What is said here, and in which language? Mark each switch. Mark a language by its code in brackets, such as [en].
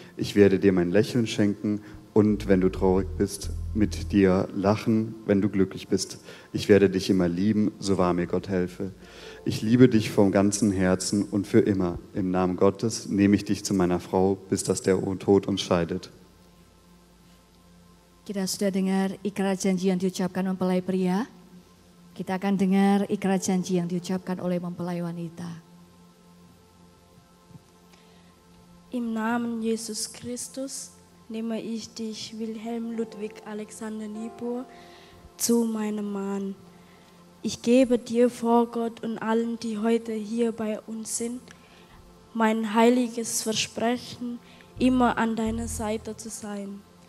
[de] Ich werde dir mein Lächeln schenken und wenn du traurig bist, mit dir lachen, wenn du glücklich bist. Ich werde dich immer lieben, so wahr mir Gott helfe. Ich liebe dich vom ganzen Herzen und für immer. Im Namen Gottes nehme ich dich zu meiner Frau, bis dass der Tod uns scheidet. [id] Kita sudah dengar ikrar janji yang diucapkan mempelai pria. Kita akan dengar ikrar janji yang diucapkan oleh mempelai wanita. [de] Im Namen Jesus Christus nehme ich dich, Wilhelm Ludwig Alexander Niebuhr, zu meinem Mann. Ich gebe dir vor Gott und allen, die heute hier bei uns sind, mein heiliges Versprechen, immer an deiner Seite zu sein.